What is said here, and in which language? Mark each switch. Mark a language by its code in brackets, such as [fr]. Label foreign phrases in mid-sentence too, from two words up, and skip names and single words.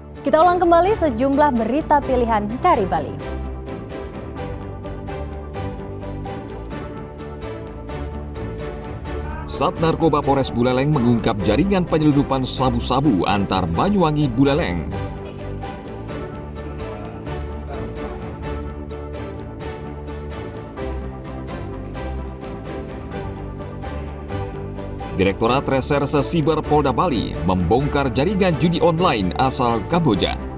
[id] Kita ulang kembali sejumlah berita pilihan dari Bali. Sat Narkoba Polres Buleleng mengungkap jaringan penyeludupan sabu-sabu antar Banyuwangi Buleleng. Direktorat Reserse Siber Polda Bali membongkar jaringan judi online asal Kamboja.